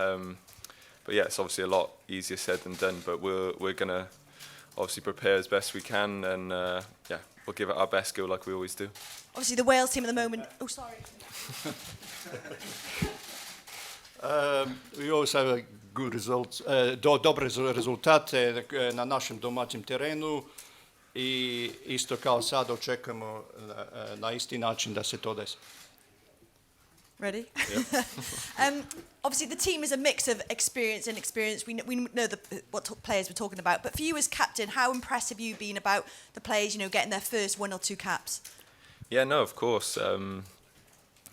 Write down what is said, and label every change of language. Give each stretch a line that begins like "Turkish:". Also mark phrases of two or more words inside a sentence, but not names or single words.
English: But it's obviously a lot easier said than done. But we're gonna obviously prepare as best we can, and we'll give it our best go like we always do. Obviously, the Wales team at the moment. Oh, sorry. We always have good results,
Serbian: dobre rezultate na našem domaćem terenu i isto kao sad očekujemo na isti način da se to desi.
English: Ready? Yep. Obviously, the team is a mix of experience and inexperience. We know what players we're talking about. But for you as captain, how impressive have you been about the players, getting their first 1 or 2 caps? Yeah, no, of course.